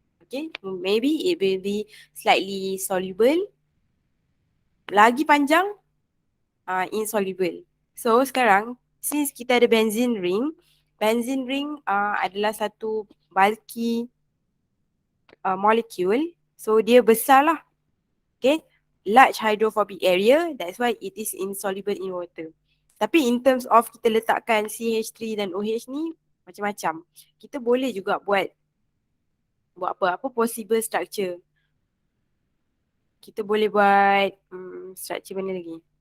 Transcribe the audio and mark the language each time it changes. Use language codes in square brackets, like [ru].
[en] Okay, maybe it will be slightly soluble. [ms] Lagi panjang, insoluble. So sekarang, since kita ada benzene ring adalah satu [en] bulky molecule. [ms] So dia besar lah. [en] Okay, large hydrophobic area, that's why it is insoluble in water. [ms] Tapi [en] in terms of [ms] kita letakkan CH3 dan OH ni macam-macam. Kita boleh juga buat apa [en] possible structure. [ms] Kita boleh buat structure mana lagi?